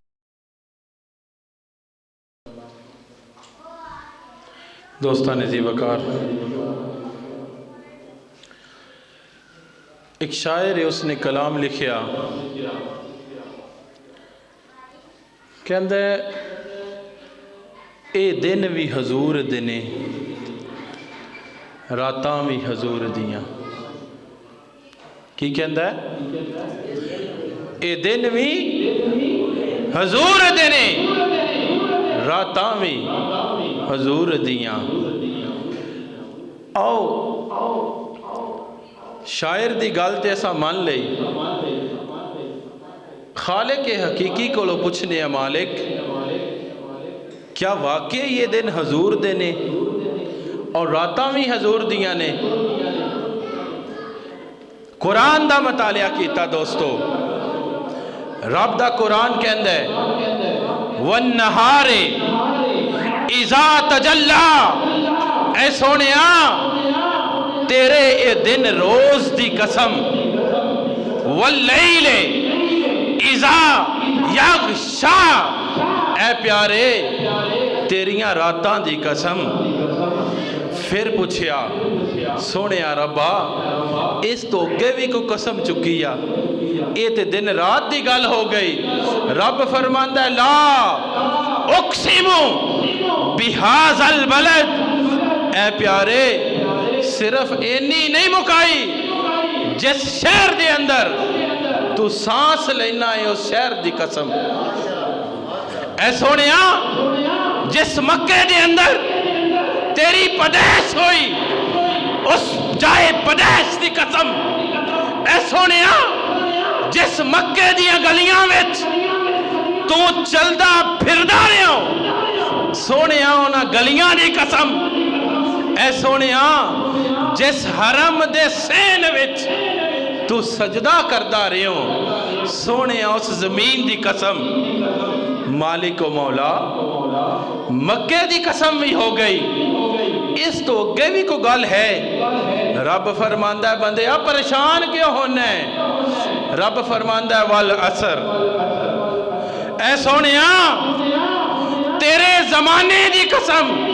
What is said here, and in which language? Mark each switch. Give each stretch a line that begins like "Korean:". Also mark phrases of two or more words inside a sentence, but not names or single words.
Punjabi: دوستان عزیز وقار،
Urdu: ایک شاعر ہے، اس نے
Punjabi: کلام لکھیا کہندا ہے اے دن بھی حضور دنے راتاں بھی حضور دیاں۔ کی کہندا ہے؟ اے دن بھی حضور دنے راتاں بھی حضور دیاں۔ آؤ شاعر دی گل تے ایسا مان لئی، خالق حقیقی کو لو پوچھنے
Urdu: مالک کیا واقعی یہ دن
Punjabi: حضور دے نے اور راتاں بھی حضور دیاں نے؟ قرآن دا مطالعہ کیتا دوستو، رب دا قرآن کہندا ہے
Arabic: وَالنَّهَارِ اِذَا تَجَلَّا،
Punjabi: اے سونیا تیرے اے دن روز دی قسم،
Arabic: وَاللَّيْلِ اِذَا يَغْشَا،
Punjabi: اے پیارے تیریاں راتاں دی قسم۔ پھر پوچھیا سونیا ربا اس تو اگے بھی کو قسم چکیا، اے تے دن رات دی گل ہو گئی۔ رب فرماندا ہے
Arabic: لا اقسم بہذا البلد،
Punjabi: اے پیارے صرف اینی نہیں مکائی، جس شہر دے اندر تو سانس لینا ہے اس شہر دی قسم۔ اے سونیا جس مکے دے اندر تیری پیدائش ہوئی اس جائے پیدائش دی قسم۔ اے سونیا جس مکے دیاں گلیاں وچ تو چلدا پھردا رہیا سونیا انہاں گلیاں دی قسم۔ اے سونیا جس حرم دے سین وچ تو سجدہ کردا رہیا سونیا اس زمین دی قسم۔ مالک و مولا مکے دی قسم بھی ہو گئی، اس تو اگے بھی کو گل ہے۔ رب فرماندا ہے بندے آپ پریشان کیوں ہونا ہے؟ رب فرماندا ہے والعصر، اے سونیا تیرے زمانے دی قسم۔